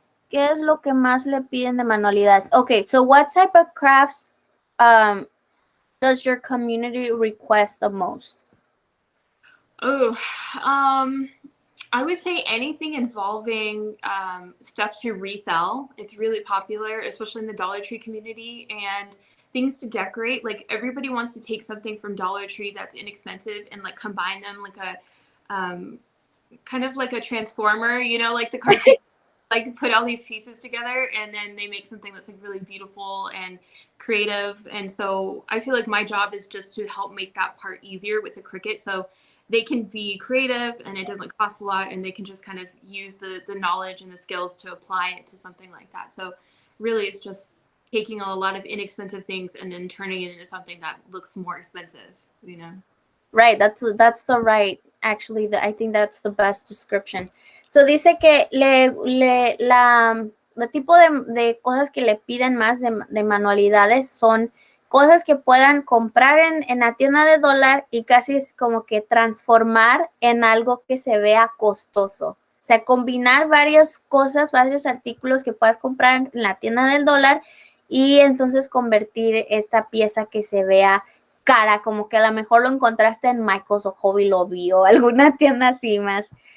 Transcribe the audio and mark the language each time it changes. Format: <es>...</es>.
<es>¿Qué es lo que más le piden de manualidades?</es> <en>Okay, so what type of crafts does your community request the most? Oh, I would say anything involving stuff to resell. It's really popular, especially in the Dollar Tree community, and things to decorate. Like everybody wants to take something from Dollar Tree that's inexpensive and like combine them like a kind of like a transformer, like the cartoon, like put all these pieces together and then they make something that's like really beautiful and creative. And so I feel like my job is just to help make that part easier with the Cricut. So they can be creative and it doesn't cost a lot and they can just kind of use the knowledge and the skills to apply it to something like that. So really it's just taking a lot of inexpensive things and then turning it into something that looks more expensive, Right, that's the right, actually, I think that's the best description.</en> <es>So dice que el tipo de cosas que le piden más de manualidades son cosas que puedan comprar en la tienda de dólar y casi es como que transformar en algo que se vea costoso. O sea, combinar varias cosas, varios artículos que puedas comprar en la tienda del dólar y entonces convertir esta pieza que se vea cara, como que a lo mejor lo encontraste en Michael's o Hobby Lobby o alguna tienda así más</es>